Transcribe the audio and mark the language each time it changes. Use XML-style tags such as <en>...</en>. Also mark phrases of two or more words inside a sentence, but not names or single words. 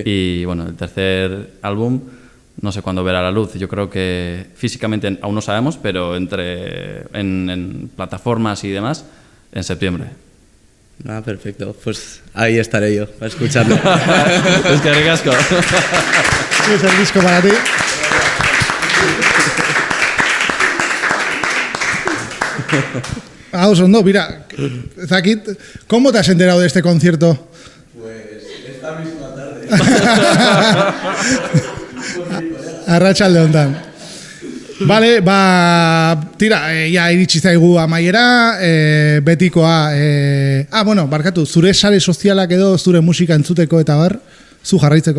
<es>Y bueno, el tercer álbum no sé cuándo verá la luz. Yo creo que físicamente aún no sabemos, pero en plataformas y demás, en septiembre. Ah, perfecto. Pues ahí estaré yo, para escucharlo. Es que ricasco. Es el disco para ti.</es> <eu>Oso ondo, mira, Zakit,</eu> <es>¿cómo te has enterado de este concierto? Pues esta misma tarde.</es> <eu>Arratsalde hontan. Vale, tira, ja iritsi zaigu amaiera, betikoa, bueno, barkatu, zure sare sozialak edo zure musika entzuteko eta bar, zu jarraitzeko.</eu>